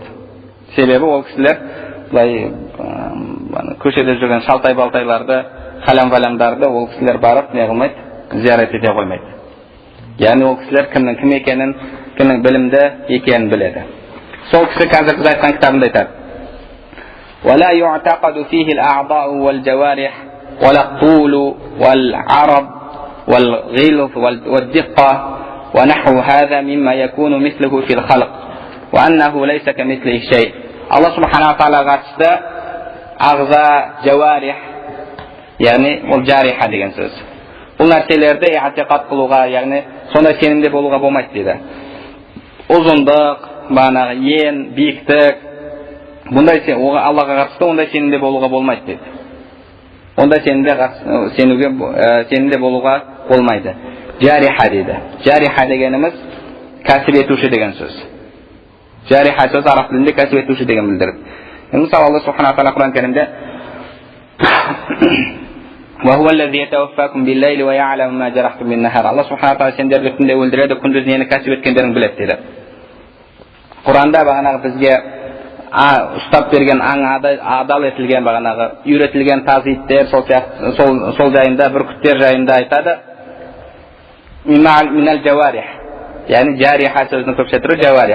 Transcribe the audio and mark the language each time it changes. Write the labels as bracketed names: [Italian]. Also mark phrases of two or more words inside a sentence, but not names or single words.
[Kazakh] Себебі ол кісілер бұлай көшеде жүрген шалтай-балтайларды, қалам-қаламдарды ол кісілер барып не қылмайды, зиярат ете қоймайды. Яғни ол кісілер кімнің кім екенін, кімнің білімді екенін біледі. Сол кісі қазір біз айтқан кітабында айтады. [Arabic] ولا يعتقد فيه الأعضاء والجوارح ولا الطول والعرض والغلظ والدقة ونحو هذا مما يكون مثله في الخلق وأنه ليس كمثله شيء. الله سبحانه وتعالى قصده أعضاء جوارح يعني والجارحة [Kazakh] деген сөз. Бұл нәрселерді i'tiqad қылуға, яғни сондай сенімде болуға болмайды дейді. Ұзындық, ен, биіктік, бұндай Аллаға қатысты ондай сенімде болуға болмайды дейді. онда сенімде болуға болмайды. Жариха дейді. Жариха дегеніміз кәсіп етуші деген сөз. Жариха сөз араб тілінде кәсіп етуші деген білдіреді. Мысалы Алла субхана тағала Құран кәрімде [Arabic] وهو الذي يتوفاكم بالليل ويعلم ما جرحتم بالنهار. [Kazakh] Алла [Arabic] سبحانه تعالى [Kazakh] сендерді түнде өлтіреді, күндіз нені кәсіп еткендерін біледі дейді. Құранда бағанағы бізге ұстап берген адал етілген бағанағы үйретілген тазиттер сол жайында, бүркіттер жайында айтады. [Arabic] من الجوارح, [Kazakh] яғни жариха сөзінің көпше түрі жаварих.